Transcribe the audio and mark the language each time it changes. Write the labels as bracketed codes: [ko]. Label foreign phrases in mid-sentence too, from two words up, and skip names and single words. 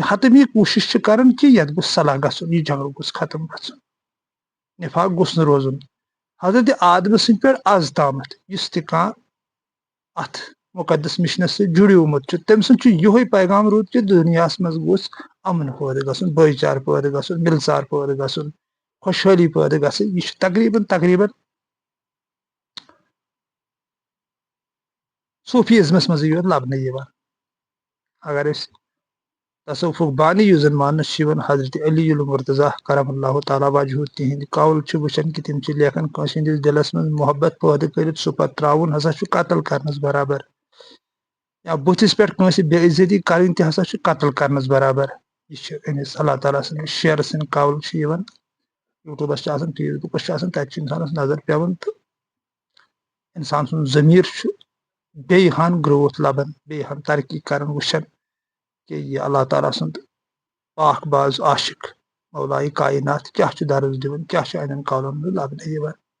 [ks] حتمی کوٗشش چھِ کران کہِ یتھ گوٚژھ صلح گژھُن یہِ جھگڑٕ گوٚژھ ختم گژھُن نفاق گوٚژھ نہٕ روزُن حضرت آدمہٕ سٕنٛدۍ پٮ۪ٹھ آز تامتھ یُس تہِ کانٛہہ اتھ مقدس مشنس سۭتۍ جُڑیومُت چھُ تٔمۍ سُنٛد چھُ یِہوے پیغام روٗد کہِ دُنیاہس منٛز گوٚژھ امن پٲدٕ گژھُن بٲے چارٕ پٲدٕ گژھُن ملژار پٲدٕ گژھُن خۄشحٲلی پٲدٕ گژھٕنۍ یہِ چھُ تقریٖبن صوفیٖزمس منٛزٕے یوت لبنہٕ یِوان اگر أسۍ تصوفُک بانی یُس زن ماننہٕ چھُ یِوان حضرت علی المرتضیٰ [ar] کرم اللہ تعالیٰ وجہہ [ks] تِہنٛدۍ قول چھِ وٕچھان کہِ تِم چھِ لیکھان کٲنٛسہِ ہٕنٛدِس دِلس منٛز محبت پٲدٕ کٔرِتھ سُہ پتہٕ ترٛاوُن ہسا چھُ قتل کرنس برابر یا بٕتھِس پٮ۪ٹھ کٲنٛسہِ بے عزتی کرٕنۍ تہِ ہسا چھُ قتل کرنس برابر یہِ چھِ أمِس اللہ تعالیٰ سٕنٛدِس شیرٕ سٕنٛدۍ قول چھِ یِوان یوٗٹوٗبس چھِ آسان فیس بُکس چھِ آسان تتہِ چھُ انسانس نظر پیوان تہٕ انسان سُنٛد ضمیٖر چھُ بیٚیہِ ہن گروتھ لبان بیٚیہِ ہن ترقی کران وٕچھان کہ یہ اللہ تعالیٰ سُنٛد پاک باز عاشق مولایہِ کائنات کیاہ چھُ درس دِوان کیاہ چھُ انٮ۪ن قولن منٛز لبنہٕ یِوان